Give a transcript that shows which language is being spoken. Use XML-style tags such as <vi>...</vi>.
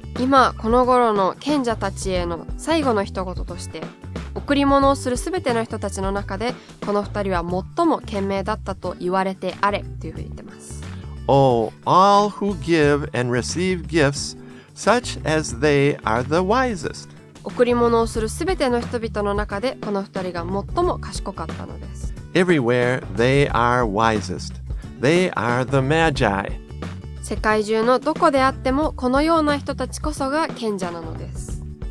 <ja>今この頃の賢者たちへの最後の一言として、贈り物をするすべての人たちの中でこの二人は最も賢明だったと言われてあれというふうに言ってます。</ja> <en>Oh, all who give and receive gifts, such as they are the wisest.</en> <ja>贈り物をするすべての人々の中でこの二人が最も賢かったのです。</ja> <en>Everywhere they are wisest. They are the Magi.</en> <ja>世界中のどこであってもこのような人たちこそが賢者なのです。</ja>